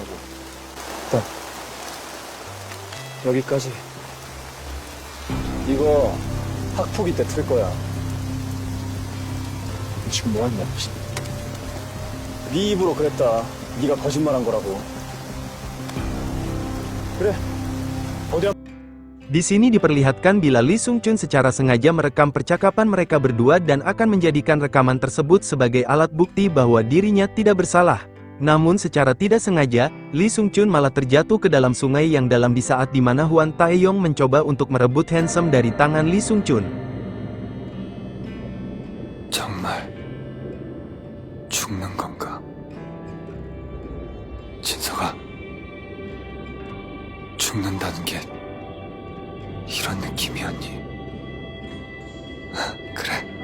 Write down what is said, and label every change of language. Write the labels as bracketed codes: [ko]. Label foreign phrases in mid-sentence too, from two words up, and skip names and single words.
[ko] 일단 여기까지. 이거 학폭위 때 틀 거야. 지금 뭐 하냐? 네 입으로 그랬다. 네가 거짓말한 거라고. 그래. 어디 [id] Di sini diperlihatkan bila Lee Sung Chun secara sengaja merekam percakapan mereka berdua dan akan menjadikan rekaman tersebut sebagai alat bukti bahwa dirinya tidak bersalah. Namun secara tidak sengaja, Lee Sung Chun malah terjatuh ke dalam sungai yang dalam di saat di mana Hwan Taeyong mencoba untuk merebut handsome dari tangan Lee Sung Chun. [ko] 정말 죽는 건가? 진서가 죽는다는 게 이런 느낌이었니? 그래.